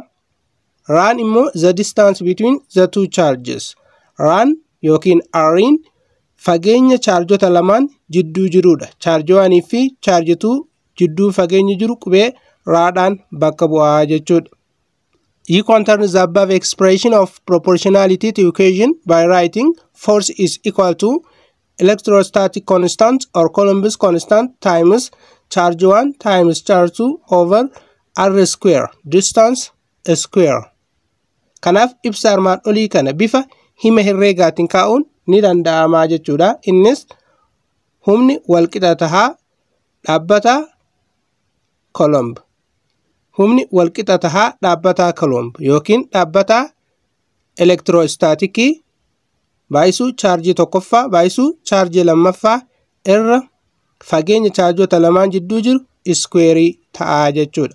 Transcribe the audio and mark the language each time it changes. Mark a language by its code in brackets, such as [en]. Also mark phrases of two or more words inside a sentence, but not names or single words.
[en] Run immoo the distance between the two charges. [om] Run yookiin R'n fageenya charjota lamaan jidduu jirudha. Charge 1 fi charge 2 jidduu fageenyi jiru qubee raadhaan bakka bu'aa jechuudha. [en] You can turn the above expression of proportionality to equation by writing force is equal to electrostatic constant or Coulomb constant times charge 1 times charge 2 over R square, distance square. [om] Kanaaf ibsa armaan olii kana bifa hima herreegaatiin kaa'uun ni danda'ama jechuudha. Innis humni walqixa tahaa dhaabbata Coulomb. Humni walqixa tahaa dhaabbata Coulomb yookiin dhaabbata elektiroostaatiikii baay'isuu chaarjii tokkoffaa baay'isuu chaarjii lammaffaa irra fageenya chaarjota lamaan jidduu jiru square ta'aa jechuudha.